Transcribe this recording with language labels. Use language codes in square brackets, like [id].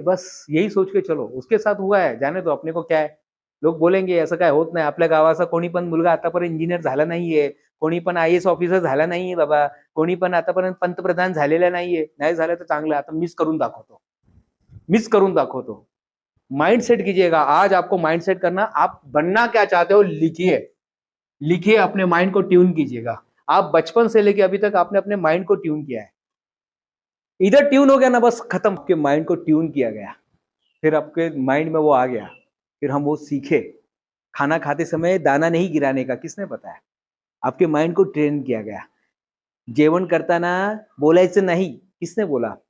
[hi] बस यही सोच के चलो, उसके साथ हुआ है, जाने दो, अपने को क्या है। [mr] लोग बोलेंगे असं काय होत नाही, आपल्या गावाचा कोणी पण मुलगा आतापर्यंत इंजिनियर झाला नाहीये, कोणी पण IAS ऑफिसर झाला नाहीये बाबा, कोणी पण आतापर्यंत पंतप्रधान झालेला नाहीये। नाही झालं तर चांगलं, आता मिस करून दाखवतो। [hi] माइंड सेट कीजिएगा। आज आपको माइंड सेट करना, आप बनना क्या चाहते हो लिखिए, अपने माइंड को ट्यून कीजिएगा। आप बचपन से लेके अभी तक आपने अपने माइंड को ट्यून किया है, इधर ट्यून हो गया ना, बस खत्म। आपके माइंड को ट्यून किया गया, फिर आपके माइंड में वो आ गया, फिर हम वो सीखे। खाना खाते समय दाना नहीं गिराने का किसने बताया? आपके माइंड को ट्रेन किया गया। [mr] जेवण करताना बोलायचं नाही, [hi] किसने बोला?